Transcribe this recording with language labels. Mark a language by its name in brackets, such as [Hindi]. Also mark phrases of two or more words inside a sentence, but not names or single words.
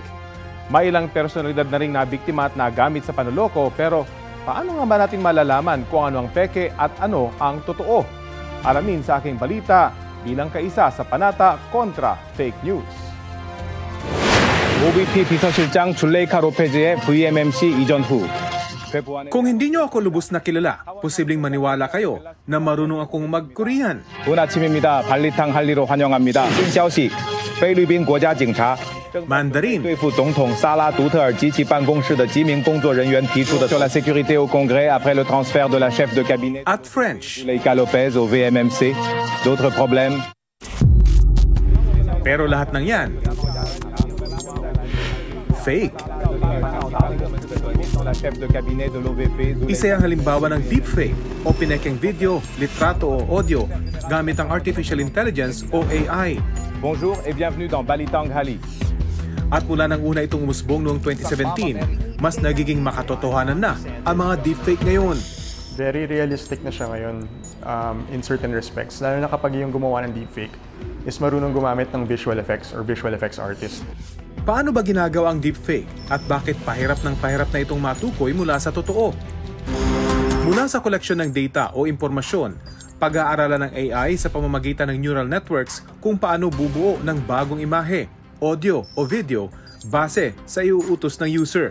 [Filipino] May ilang personalidad na ring nabiktima at nagamit sa panuloko, pero paano nga ba natin malalaman kung ano ang peke at ano ang totoo? Alamin sa aking balita bilang kaisa sa panata kontra fake news. [Korean] OVP 비서실장 줄레이카 로페즈의 VMMC 이전 후 [Filipino] Kung hindi nyo ako lubos na kilala, posibleng maniwala kayo na marunong akong mag-Korean. [Korean] 좋은 아침입니다. 발리탕 할리로 환영합니다. [Chinese] 新消息，菲律宾国家警察 [Filipino] Mandarin, [Chinese] 对付总统萨拉独特尔及其办公室的几名工作人员提出的 [French] sur la sécurité au Congrès après le transfert de la chef de cabinet [Filipino] at French. [French] Leica Lopez au VMMC. D'autres problèmes? [Filipino] Pero lahat ng yan, fake. Isa ang halimbawa ng deepfake o pinekeng video, litrato o audio gamit ang [English] Artificial Intelligence [Filipino] o AI. [French] Bonjour et bienvenue dans Balitang Hali. [Filipino] At mula nang una itong umusbong noong 2017, mas nagiging makatotohanan na ang mga deepfake ngayon. [English] Very realistic [Filipino] na siya ngayon [English] in certain respects. [Filipino] Lalo na kapag yung gumawa ng deepfake is marunong gumamit ng [English] visual effects or visual effects artist. [Filipino] Paano ba ginagawa ang deepfake at bakit pahirap na itong matukoy mula sa totoo? Mula sa koleksyon ng data o impormasyon, pag-aaralan ng AI sa pamamagitan ng [English] neural networks [Filipino] kung paano bubuo ng bagong imahe, audio o video base sa iuutos ng user.